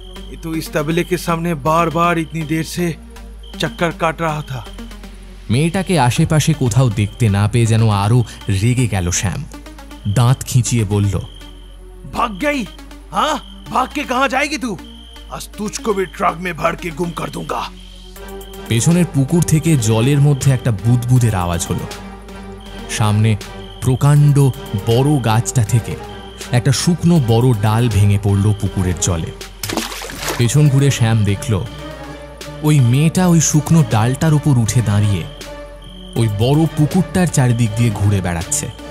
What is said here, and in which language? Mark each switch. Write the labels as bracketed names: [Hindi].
[Hindi] ये तो इस तबले के सामने बार बार इतनी देर से चक्कर काट रहा था। [Bangla] মেয়েটাকে আশেপাশে কোথাও দেখতে না পেয়ে যেন আরো রেগে গেল শ্যাম। দাঁত খিঁচিয়ে বলল, [Hindi] भाग गई? हाँ, भाग के कहां जाएगी तू? आज तुझको भी ट्रक में भर के गुम कर दूंगा। [Bangla] পেছনের পুকুর থেকে জলের মধ্যে একটা বুদবুদের আওয়াজ হলো। সামনে প্রকাণ্ড বড় গাছটা থেকে একটা শুকনো বড় ডাল ভেঙে পড়ল পুকুরের জলে। পেছন ঘুরে শ্যাম দেখল ওই মেয়েটা ওই শুকনো ডালটার উপর উঠে দাঁড়িয়ে ওই বড় পুকুরটার চারিদিক দিয়ে ঘুরে বেড়াচ্ছে।